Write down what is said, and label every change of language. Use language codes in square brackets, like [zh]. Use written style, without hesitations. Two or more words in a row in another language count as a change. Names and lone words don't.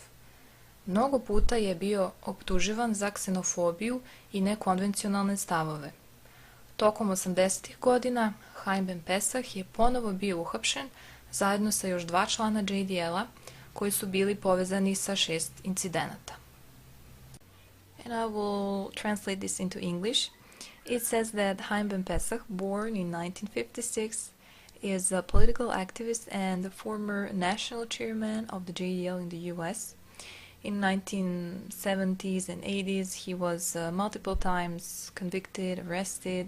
[sr] Mnogo puta je bio optuživan za ksenofobiju i nekonvencionalne stavove. Tokom 80. godina Chaim Ben Pesach je ponovo bio uhapšen zajedno sa još dva člana JDL-a koji su bili povezani sa 6 incidenata. [en] And I will translate this into English. It says that Chaim Ben Pesach, born in 1956, is a political activist and the former national chairman of the JDL in the US. In 1970s and 80s, he was multiple times convicted, arrested.